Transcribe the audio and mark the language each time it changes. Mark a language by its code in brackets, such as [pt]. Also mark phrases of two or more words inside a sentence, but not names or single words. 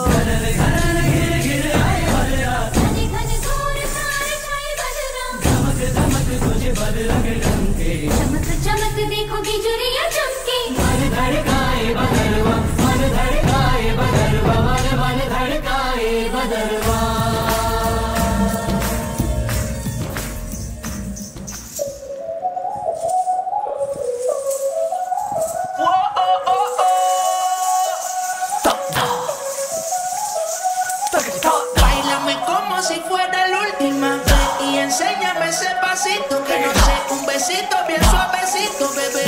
[hi] चमक चमक देखो बिजुलियां चमके मन धड़काए बदरवा मन धड़काए बदरवा मन मन धड़काए बदरवा [es] Báilame como si fuera la última vez y enséñame ese pasito que no sé, un besito bien suavecito, bebé.